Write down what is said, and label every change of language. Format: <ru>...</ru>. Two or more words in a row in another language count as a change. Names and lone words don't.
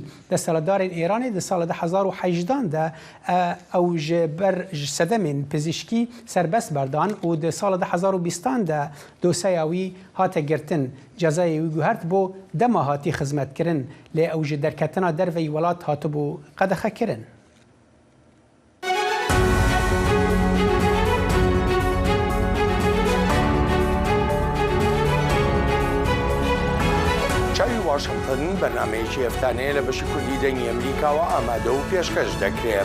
<ku>Destaladarên Îranê di sala 2018 de ew ji ber ji sedemên pizîşkî serbest berdan û di sala 2020 de dosyeya wî hate girtin. Cezayê wî guhert bo dema hatî xizmetkirin lê ew ji derketina derveyî welat hatibû qedexekirin.</ku> <ckb>واشنگتن بەرنامەیەکی هەفتانەیە لە بەشی کوردی دەنگی ئەمریکاوە ئامادە و پێشکەش دەکرێت.</ckb>